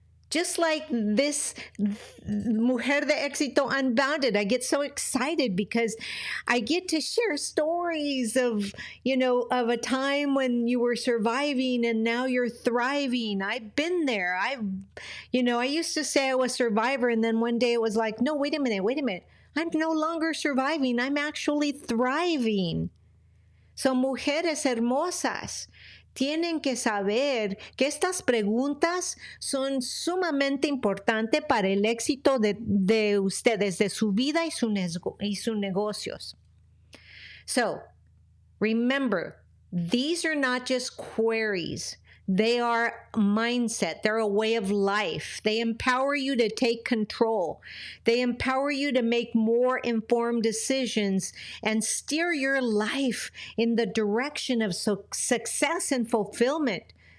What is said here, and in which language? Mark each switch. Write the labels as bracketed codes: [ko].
[en] Just like this Mujer De Exito Unbounded, I get so excited because I get to share stories of a time when you were surviving and now you're thriving. I've been there. I used to say I was a survivor, and then one day it was like, no, wait a minute. I'm no longer surviving. I'm actually thriving. [es] So, mujeres hermosas, tienen que saber que estas preguntas son sumamente importantes para el éxito de ustedes, de su vida y sus negocios. [en] So, remember, these are not just queries. They are mindset. They're a way of life. They empower you to take control. They empower you to make more informed decisions and steer your life in the direction of success and fulfillment.